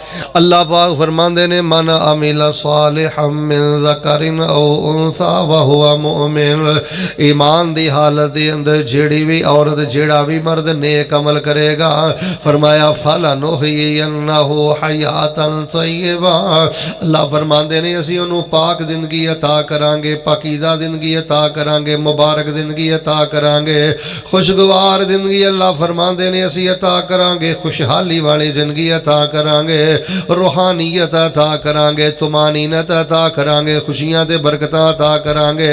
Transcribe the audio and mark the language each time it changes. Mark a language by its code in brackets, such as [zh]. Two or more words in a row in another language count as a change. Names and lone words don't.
[pa] اللہ پاک فرماندے نے [ar] من عمل صالحا من ذكر أو أنثى وهو مؤمن. [pa] ایمان دی حالت دے اندر جیہڑی بھی عورت جیہڑا بھی مرد نیک عمل کرے گا فرمایا [ar] فلنحيينه حياة طيبة. [pa] اللہ فرماندے نے اسیں انہوں نے پاک زندگی عطا کراں گے، پاکیزہ زندگی عطا کراں گے، مبارک زندگی عطا کراں گے، خوشگوار زندگی اللہ فرماندے نے اسیں عطا کراں گے، خوشحالی والی زندگی عطا کراں گے، روحانیت عطا کراں گے، طمانینت عطا کراں گے، خوشیاں تے برکتاں عطا کراں گے.